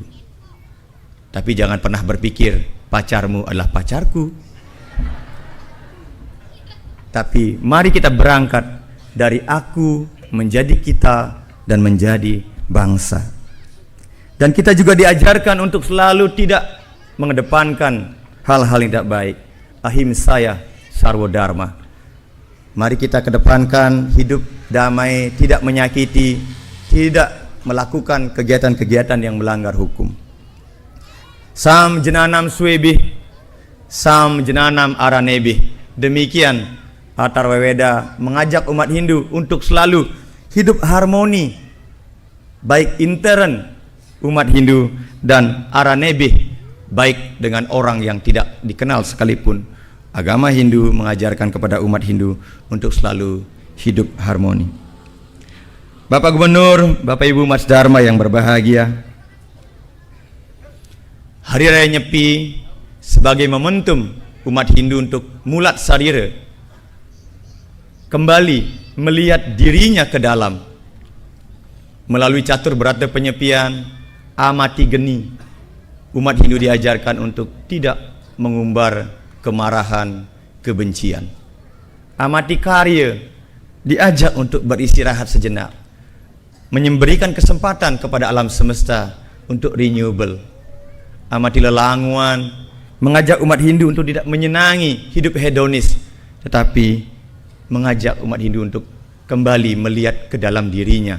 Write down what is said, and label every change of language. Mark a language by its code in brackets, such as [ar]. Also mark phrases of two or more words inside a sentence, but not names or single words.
[id] Tapi jangan pernah berpikir pacarmu adalah pacarku. Tapi mari kita berangkat dari aku menjadi kita dan menjadi bangsa. Dan kita juga diajarkan untuk selalu tidak mengedepankan hal-hal yang tidak baik. [sa] Ahimsaya sarwa dharma. [id] Mari kita kedepankan hidup damai, tidak menyakiti, tidak melakukan kegiatan-kegiatan yang melanggar hukum. [sa] Sam jenanam swebih, sam jenanam aranebih. [id] Demikian Atharwaveda mengajak umat Hindu untuk selalu hidup harmoni, baik intern umat Hindu dan aranebih, baik dengan orang yang tidak dikenal sekalipun. Agama Hindu mengajarkan kepada umat Hindu untuk selalu hidup harmoni. Bapak Gubernur, Bapak Ibu Mas Dharma yang berbahagia, Hari Raya Nyepi sebagai momentum umat Hindu untuk mulat sarira, kembali melihat dirinya ke dalam melalui catur berata penyepian, amati geni. Umat Hindu diajarkan untuk tidak mengumbar kemarahan, kebencian. Amati karya, diajak untuk beristirahat sejenak, memberikan kesempatan kepada alam semesta untuk renewable. Amati lelanguan, mengajak umat Hindu untuk tidak menyenangi hidup hedonis, tetapi mengajak umat Hindu untuk kembali melihat ke dalam dirinya.